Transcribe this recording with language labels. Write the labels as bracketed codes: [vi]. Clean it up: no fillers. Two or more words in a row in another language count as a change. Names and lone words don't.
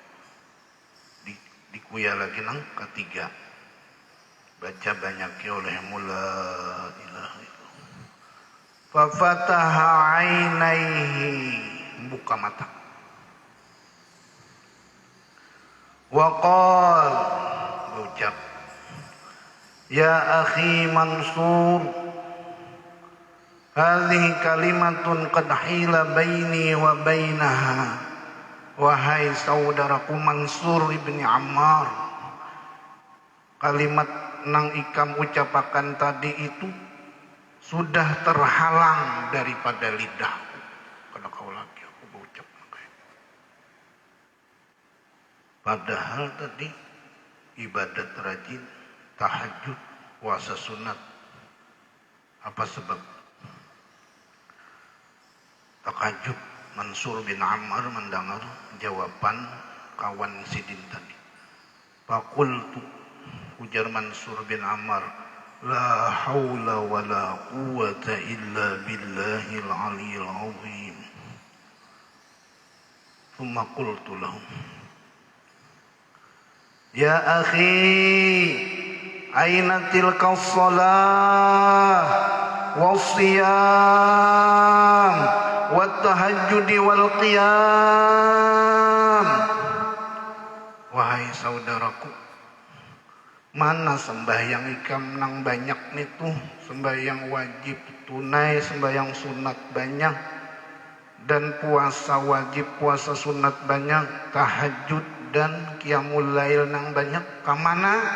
[bjn] Dikuya lagi nang ketiga. Baca banyaknya olehmu [ar] لا إله إلا الله. ففتح عينيه, [bjn] buka mata. [ar] وقال, [bjn] berucap, [ar] يا أخي منصور هذه كلمة قد حيل بيني وبينها. [bjn] Wahai saudaraku Mansur ibni Ammar, kalimat nang ikam ucapakan tadi itu sudah terhalang daripada lidahku. Karena kau lagi aku berucap. Padahal tadi ibadat rajin, tahajud, puasa sunat. Apa sebab? Takajub Mansur bin Ammar mendengar jawaban kawan sidin tadi. Faqultu, ujar Mansur bin Ammar, [ar] لا حول ولا قوة إلا بالله العلي العظيم. ثم قلت لهم يا أخي أين تلك الصلاة والصيام والتهجد والقيام. [bjn] Wahai saudaraku, mana sembahyang ikam nang banyak nitu, sembahyang wajib tunai, sembahyang sunat banyak, dan puasa wajib, puasa sunat banyak, tahajud dan [ar] قيام الليل [bjn] nang banyak, kamana?